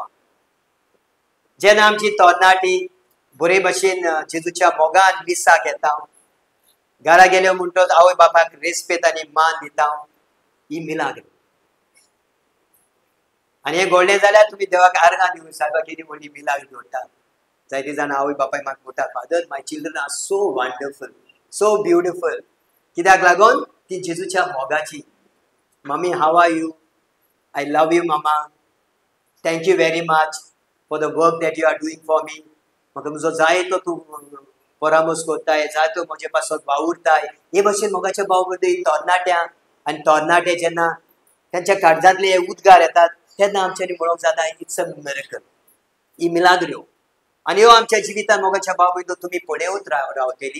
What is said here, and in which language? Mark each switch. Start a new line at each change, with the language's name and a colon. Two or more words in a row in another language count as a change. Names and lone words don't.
Konkani: जेन्ना आमची तरणाटी बरे भशेन जेजूच्या मोगान मिसाक येता, घरा गेल्यो म्हणटच आवय बापायक रेस्पेद आनी मान दिता, ही मिलाग्र. आनी हें घडलें जाल्यार तुमी देवाक आर्गां दिवंक सारको कितें म्हणली मिलाग्र जोडटा. जायतीं जाणां आवय बापाय म्हाका म्हणटा,
English: Father my children are so wonderful, so beautiful.
Konkani: कित्याक लागून ती जेजूच्या मोगाची.
English: Mummy how are you? I love you mamma. Thank you very much for the work that you are doing for me.
Konkani: म्हाका म्हजो जायतो तूं परामर्श करताय, जायतो म्हजे पासत वावुरताय. हे भशेन मोगाच्या भाव करता तरणाट्यां आनी तरणाटे जेन्ना तांच्या काळजांतले हे उद्गार येतात तेन्ना आमच्यांनी म्हणूंक जाता
English: it's a miracle.
Konkani: ही मिलाग्र्यो. आनी ह्यो आमच्या जिवितांत मोगाच्या भाव भयणीनो तुमी पळयत रावतली.